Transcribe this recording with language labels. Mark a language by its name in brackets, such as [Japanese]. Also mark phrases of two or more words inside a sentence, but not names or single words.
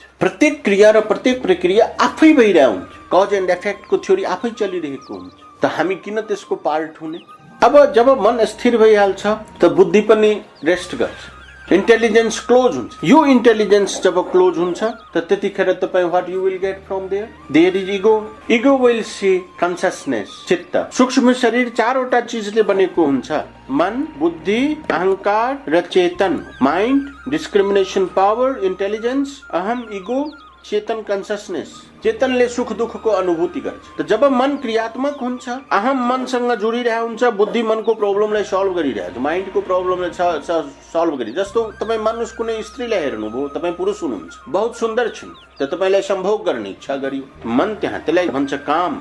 [Nepali] प्रत्येक क्रिया र प्रत्येक प्रक्रिया आफै भइरहेको हुन्छ, [English] cause and effect-ko theory [Nepali] आफै चलिरहेको हुन्छ। त हामी किन त्यसको पार्ट हुने? अब जब मन स्थिर भइहाल्छ त बुद्धि पनि रेस्ट गर्छ, [English] intelligence close [Nepali] हुन्छ। यो इंटेलिजेंस जब क्लोज हुन्छ त त्यतिखेर तपाई [English] what you will get from there is ego will see consciousness, [Nepali] चित्त। सूक्ष्म शरीर चारवटा चीजले बनेको हुन्छ, मन, बुद्धि, अहंकार र चेतन। [English] mind, discrimination power, intelligence, अहम, ईगो, चेतन, कन्सियसनेस। [Nepali] चेतनले सुख दुःखको अनुभूति गर्छ। त जब मन क्रियात्मक हुन्छ, अहम मनसँग जोडिरहेको हुन्छ, बुद्धि मनको प्रब्लमलाई सल्भ गरिरहेको छ, माइन्डको प्रब्लमलाई सल्भ गरि। जस्तो तपाई मान्नुस् कुनै स्त्रीलाई हेर्नुभयो, तपाई पुरुष हुनुहुन्छ, बहुत सुन्दर छिन्, त तपाईलाई सम्भोग गर्ने इच्छा गरियो, मन त्यहाँ, त्यसलाई भन्छ काम।